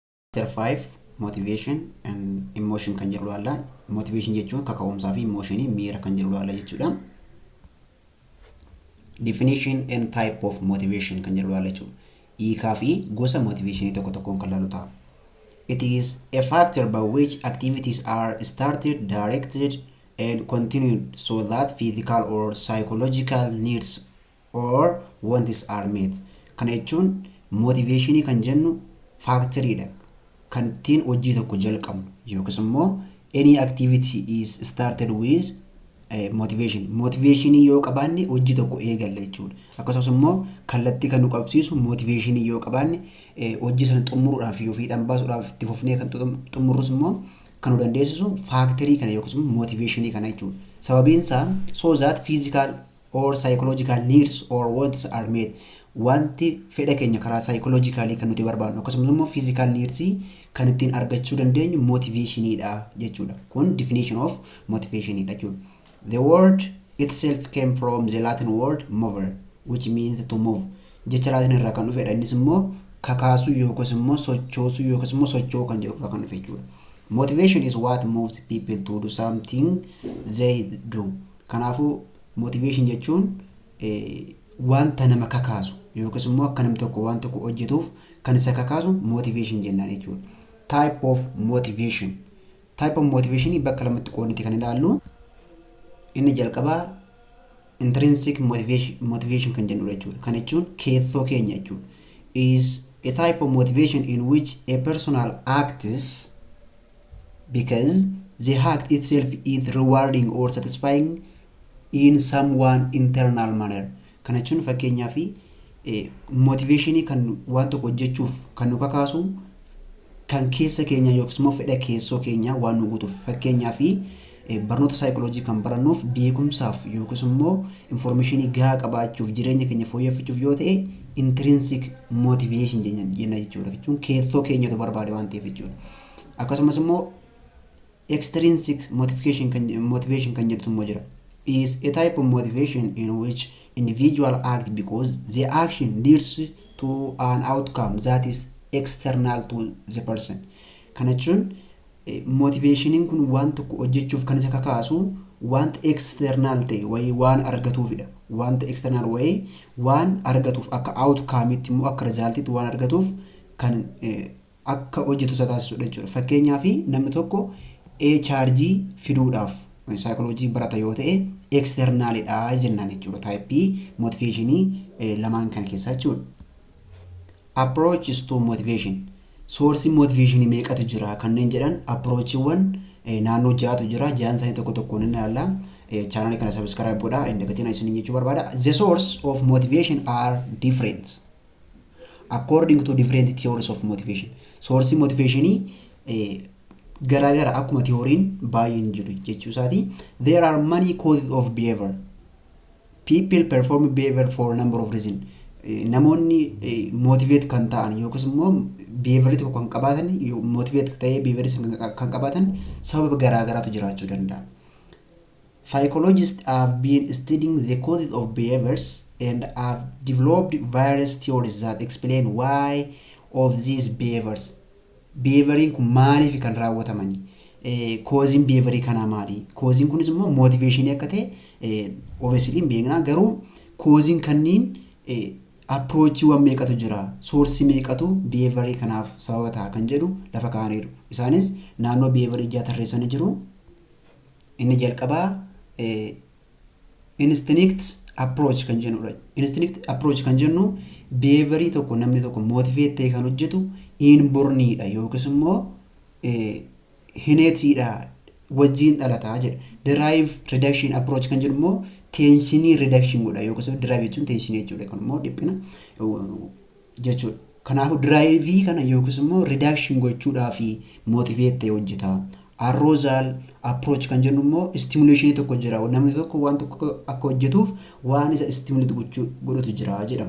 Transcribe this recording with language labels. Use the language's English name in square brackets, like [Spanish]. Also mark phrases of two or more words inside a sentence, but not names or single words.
[Oromo] Chapter 5 Motivation and Emotion kan jedhu ilaalla. Motivation jechuun kaka'umsaa fi emotionii miira kan jedhu ilaalla jechuudha. [English] Definition and type of motivation [Oromo] kan jedhu ilaalla jechuudha. Hiikaa fi gosa motivationii tokko tokkoon kan ilaalu ta'a. [English] It is a factor by which activities are started, directed and continued so that physical or psychological needs or wants are met. [Oromo] Kana jechuun motivationii kan jennu factoryidha. Kan ittiin hojii tokko jalqabnu yookiis immoo [English] any activity is started with motivation. [Oromo] Motivationii yoo qabaanne hojii tokko eegalla jechuudha. Akkasumas immoo kallattii kan nu qabsiisu motivationii yoo qabaanne hojii sana xumuruudhaaf yoo fiixan baasuudhaaf itti fufnee kan xumurrus immoo kan nu dandeessisu factory kana yookiis immoo motivationii kana jechuudha. Sababiin isaa [English] so that physical or psychological needs or wants are met. [Oromo] Wanti fedha keenya karaa psychologically kan nuti barbaadnu akkasumas immoo [English] physical needs [Oromo] kan ittiin argachuu dandeenyu motivationidha jechuudha. Kun [English] definition of motivationidha [Oromo] jechuudha. [English] The word itself came from the Latin word mover, which means to move. [Oromo] Jecha Latin irraa kan dhufedha. Innis immoo kakaasuu yookiis immoo sochoosuu yookiis immoo socho'uu kan jedhu irraa kan dhufe jechuudha. [English] Motivation is what moves people to do something they do. [Oromo] Kanaafuu motivation jechuun wanta nama kakaasu yookiis immoo akka namni tokko waan tokko hojjetuuf kan isa kakaasu motivation jennaan jechuudha. [English] Type of motivation. Type of motivation [Oromo] bakka lamatti qoonniti kan ilaallu. Inni jalqabaa [English] intrinsic motivation [Oromo] kan jennu jechuudha. Kan jechuun keessoo keenya jechuudha. [English] Is a type of motivation in which a personal acts because the act itself is rewarding or satisfying in someone internal manner. [Oromo] Kana jechuun fakkeenyaaf motivationii kan waan tokko hojjechuuf kan nu kakaasu kan keessa keenya yookiis immoo fedha keessoo keenya waan nu guutuuf. Fakkeenyaaf barnoota psychology kan barannuuf beekumsaaf yookiis immoo informationii gahaa qabaachuuf jireenya keenya fooyyeffachuuf yoo ta'e [English] intrinsic motivation [Oromo] jenna jechuudha. Jechuun keessoo keenyatu barbaade waan ta'eef jechuudha. Akkasumas immoo [English] extrinsic motivation [Oromo] kan jedhutu immoo jira. [English] Is a type of motivation in which individual act because the action leads to an outcome that is external to the person. [Oromo] Kana jechuun motivationiin kun waan tokko hojjechuuf kan isa kakaasu wanta external ta'e wayii waan argatuufidha. Wanta external wayii waan argatuuf akka outcome itti immoo akka resultiitti waan argatuuf kan akka hojjetu isa taasisudha jechuudha. Fakkeenyaaf namni tokko charge fiduudhaaf psychology barata yoo ta'e externalidha jennaan jechuudha. Type motivationii lamaan kana keessaa jechuudha. [English] Approaches to motivation. Source motivation [Oromo] meeqatu jira kanneen jedhan approachiiwwan naannoo jiraatu jira. Jaan isaanii tokko tokkoon inni ilaalla. Channel kana subscribe godhaa inni gatiin isin jechuu barbaada. [English] The source of motivation are different according to different theories of motivation. [Oromo] Source motivationii gara akkuma theoriin baay'een jiru jechuusaati. [English] There are many causes of behavior. People perform behavior for a number of reasons. [Oromo] Namoonni motivate kan ta'an yookiis immoo behavior tokko kan qabaatan motivate ta'ee behavior kan qabaatan sababa garaagaraatu jiraachuu danda'a. [English] Psychologists have been studying the causes of behaviors and have developed various theories that explain why of these behaviors. [Oromo] Behavioring kun maaliif kan raawwatamani? Causing behaviorii kana maali? Causing kunis immoo motivation akka ta'e obviously beekna. Garuu causing kanniin approach waan meeqatu jira? Source meeqatu behaviorii kanaaf sababa ta'a kan jedhu lafa kaa'aniiru. Isaanis naannoo behaviorii ijaa tarreessanii jiru. Inni jalqabaa [English] instinct approach [Oromo] kan jennudha. [English] Instinct approach [Oromo] kan jennu behaviorii tokko namni tokko motivate ta'e kan hojjetu inborniidha yookiis immoo innatedha wajjin dhalataa jedha. [English] Drive reduction approach [Oromo] kan jedhu immoo tensionii reduction godha yookiis immoo drive jechuun tensionii jechuudha. Kun immoo dhiphina jechuudha. Kanaafuu drive kana yookiis immoo reduction gochuudhaaf motivate ta'e hojjeta. [English] Arousal approach [Oromo] kan jennu immoo stimulation tokko jira. Namni tokko waan tokko akka hojjetuuf waan isa stimulate godhatu jira jedhama.